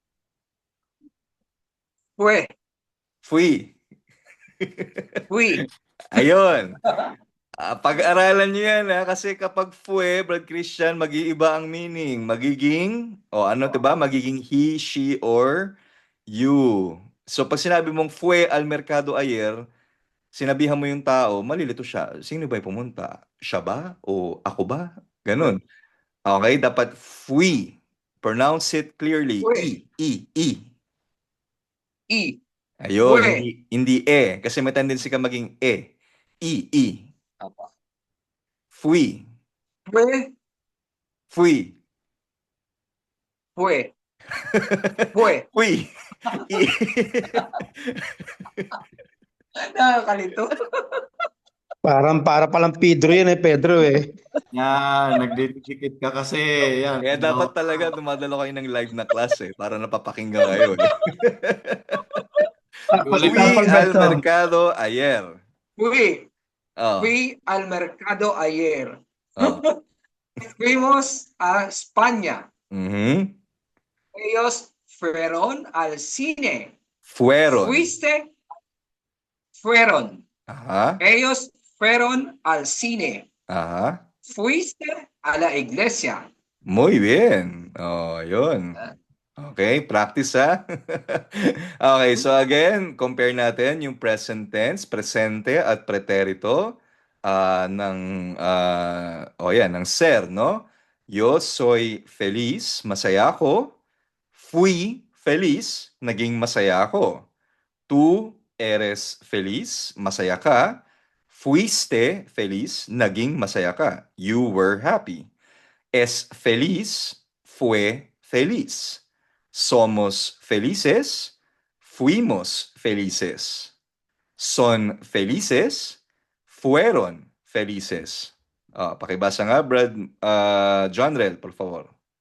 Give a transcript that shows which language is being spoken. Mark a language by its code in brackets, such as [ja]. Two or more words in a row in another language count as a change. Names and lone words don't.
[es] fue, Fui. fui. [tl] Ayun. Pag-aralan nyo yan, ha? Kasi kapag fue, Brad Christian, mag-iiba ang meaning. Magiging, ano, diba? Magiging [en] he, she, or you. [tl] So, pag sinabi mong [es] fue al mercado ayer, [tl] sinabihan mo yung tao, malilito siya. Sino ba yung pumunta? Siya ba? O ako ba? Ganun. Okay, dapat fui. [en] Pronounce it clearly. [es] Fue. I. Y, [tl] Ayun, [es] Fue. [tl] hindi e. Kasi may tendency ka maging e. [es] I. apa? Fui. Fue, Fui. fue, fue. Fui. I. [tl] Nakakalito. Para palang Pedro yan Pedro eh. Yan, nagdidikit ka kasi. Yan. Kaya dapat talaga dumadalo kayo ng live na class para napapakinggan kayo. [es] Fui al mercado ayer. Fui, Oh. fui al mercado ayer. Oh. Fuimos a España. Mhm. Ellos fueron al cine. Fueron. Fuiste, fueron. Ajá. Ellos fueron al cine. Ajá. Fuiste a la iglesia. Muy bien. [tl] Oh, yun. Okay, practice ha. Okay, so again, compare natin yung [en] present tense, [tl] presente at preterito ng ser, no? [es] Yo soy feliz, [tl] masaya ako. [es] Fui feliz, [tl] naging masaya ako. [es] Tú eres feliz, [tl] masaya ka. [es] Fuiste feliz, [tl] naging masaya ka. [en] You were happy. [es] Es feliz, fue feliz. Somos felices, fuimos felices. Son felices, fueron felices. [tl] Pakibasa nga, Brad John Rel, [es] por favor.